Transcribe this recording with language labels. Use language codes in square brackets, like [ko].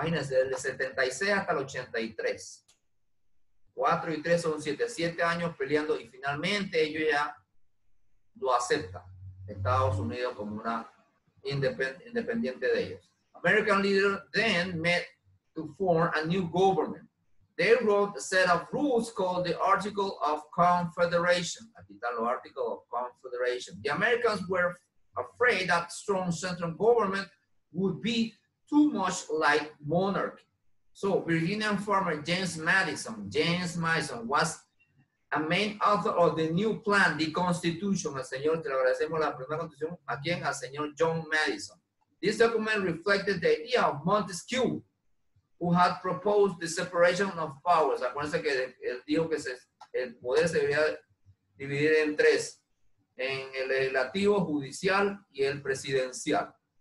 [es] Imagínense, del 76 hasta el 83. 4 y 3 son 7 años peleando y finalmente ellos ya lo aceptan. Estados Unidos como una independiente de ellos. [en] American leaders then met to form a new government. They wrote a set of rules called the Article of Confederation. [es] Aquí está el [en] Article of Confederation. The Americans were afraid that strong central government would be too much like monarchy. So Virginian farmer James Madison was a main author of the new plan, the Constitution. [es] Al señor, te le agradecemos la primera constitución. ¿A quién? Al señor John Madison. [en] This document reflected the idea of Montesquieu, who had proposed the separation of powers. [es] Acuérdense que él dijo que el poder se debería dividir en 3, en el legislativo, judicial y el presidencial.